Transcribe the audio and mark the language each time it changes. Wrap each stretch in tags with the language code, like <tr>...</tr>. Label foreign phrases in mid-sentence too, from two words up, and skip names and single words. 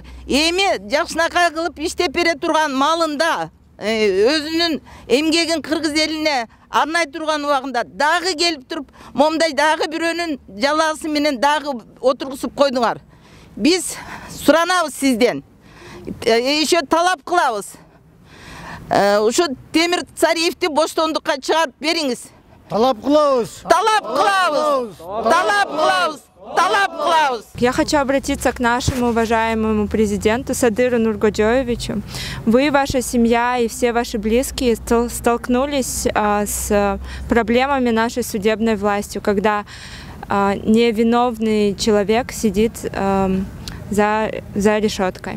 <ky>Эми жакшынакай кылып иштеп бере турган малында өзүнүн эмгегин кыргыз элине арнай турган убагында дагы келип туруп момундай дагы бирөөнүн жалаасы менен дагы отургузуп койдуңар. Биз суранабыз сизден, еще талап кылабыз. Ушу Темир Сариевди боштондукка чыгарып бериңиз. Талап кылабыз. Талап кылабыз. Талап кылабыз. Талап кылабыз.</ky> <ru>Я хочу обратиться к нашему уважаемому президенту Садыру Нуркожоевичу. Вы, ваша семья и все ваши близкие столкнулись с проблемами нашей судебной властью, когда невиновный человек сидит за решеткой.</ru>